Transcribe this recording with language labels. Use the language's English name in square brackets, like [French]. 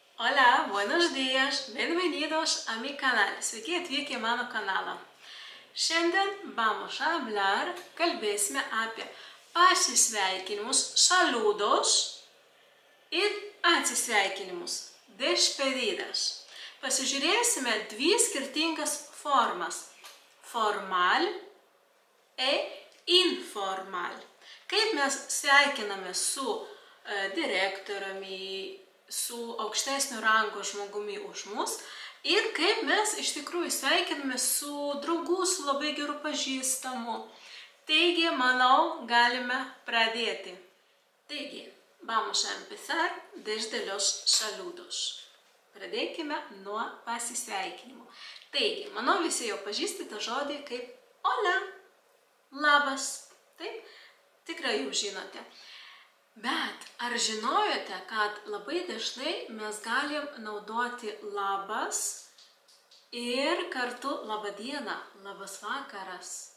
[Spanish] Hola, buenos días, bienvenidos a mi canal. [Lithuanian] Sveiki atvykę į mano kanalą. Šiandien kalbėsime apie pasisveikinimus, saludos ir atsisveikinimus, despedidas. Pasižiūrėsime dvi skirtingas formas – formal ir informal. Kaip mes sveikiname su direktoriumi, su aukštesnio rango žmogumi už mus ir kaip mes iš tikrųjų sveikiname su draugu, su labai geru pažįstamu. Taigi, manau, galime pradėti. [Spanish] Taigi, vamos a empezar desde los saludos. [Lithuanian] Pradėkime nuo pasisveikinimo. Taigi, manau, visi jau pažįstate žodį kaip hola, labas. Taip, tikrai jau žinote. Bet ar žinojote, kad labai dažnai mes galim naudoti labas ir kartu laba diena, labas vakaras?